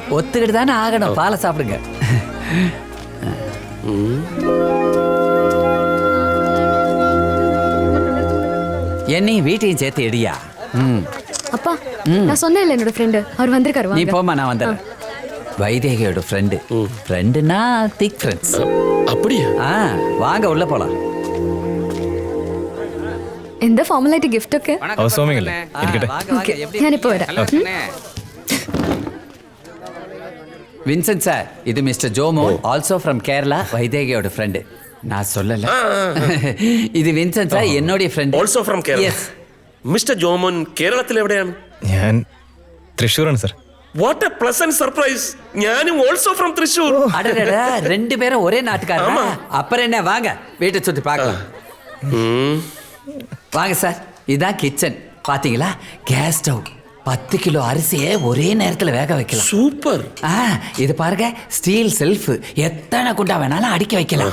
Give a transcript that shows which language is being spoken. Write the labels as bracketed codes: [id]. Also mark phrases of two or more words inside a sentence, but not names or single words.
[ta] ஒத்துக்கிட்டு தானே ஆகணும். பாலை சாப்பிடுங்க. என்னையும் வீட்டையும் சேர்த்து எடியா. அப்பா, நான் சொன்னேன்ல என்னோட ஃப்ரெண்டு அவர் வந்திருக்காரு. நீ போமா, நான் வந்துடுறேன். வைதேகியோட ஃப்ரெண்டு. ஃப்ரெண்டுனா [en] thick friends. [ta] அப்படியா? வாங்க உள்ள போலாம். [ml] എന്താ ഫോർമലായിട്ട് ഗിഫ്റ്റ് ഒക്കെ? അവസോമിങ്ങല്ലേ, ഇരിക്കട്ടെ. ഞാനിപ്പോ വരാം. [ta] வின்சென்ட் சார், இது மிஸ்டர் ஜோமோ, [en] also from Kerala, [ta] வைதேகியோட ஃப்ரெண்டு. நான் சொல்லல. [ml] ഇത് വിൻസെന്റ് സാർ, என்னோட ഫ്രണ്ട്. [en] also from Kerala. [ml] മിസ്റ്റർ ജോമോൻ കേരളത്തിൽ എവിടെയാണ്? ഞാൻ തൃശ്ശൂരാണ് സാർ. [en] what a pleasant surprise. [ml] ഞാനും [en] also from Thrissur. [ta] அடடடா, 2 பேரும் ஒரே நாட்டுக்காரமா? அப்புறம் என்ன, வாங்க வீட்டை சுத்தி பார்க்கலாம். வாங்க சார், இதுதான் கிச்சன். பாத்தீங்களா, [en] gas stove, [ta] 10 கிலோ அரிசியை ஒரே நேரத்தில் வேக வைக்கலாம். சூப்பர். இது பாருங்க, [en] steel shelf, [ta] எத்தனை குண்டா வேணாலும் அடுக்கி வைக்கலாம்.